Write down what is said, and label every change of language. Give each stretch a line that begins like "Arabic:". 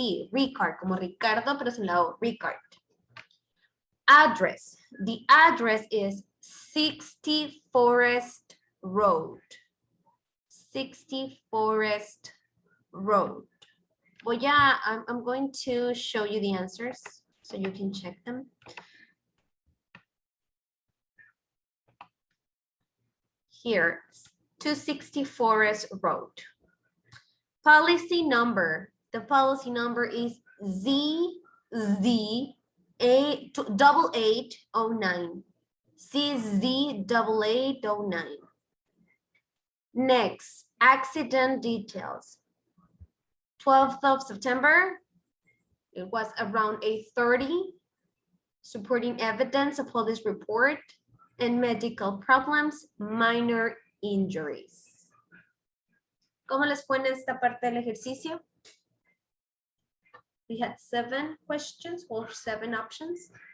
Spanish: Ricard, como Ricardo, pero sin la O, Ricard.
English: Address. The address is 60 Forest Road. 60 Forest Road. I'm going to show you the answers so you can check them. Here, 260 Forest Road. Policy number. The policy number is ZZ8809. CZ8809. Next, accident details. 12th of September, it was around 8:30. Supporting evidence, a police report, and medical problems, minor injuries.
Spanish: ¿Cómo les fue en esta parte del ejercicio?
English: We had 7 questions or 7 options.